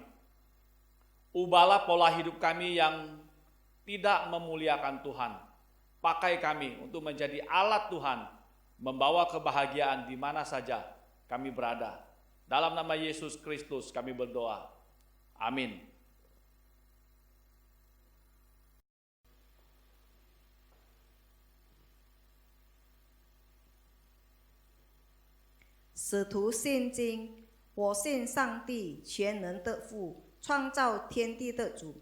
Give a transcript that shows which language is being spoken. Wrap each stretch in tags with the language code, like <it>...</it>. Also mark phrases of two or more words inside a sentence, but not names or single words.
<id>Ubahlah pola hidup kami yang tidak memuliakan Tuhan. Pakai kami untuk menjadi alat Tuhan, membawa kebahagiaan di mana saja kami berada. Dalam nama Yesus Kristus kami berdoa. Amin.</id> <zh>使徒信经，我信上帝全能的父，创造天地的主。</zh>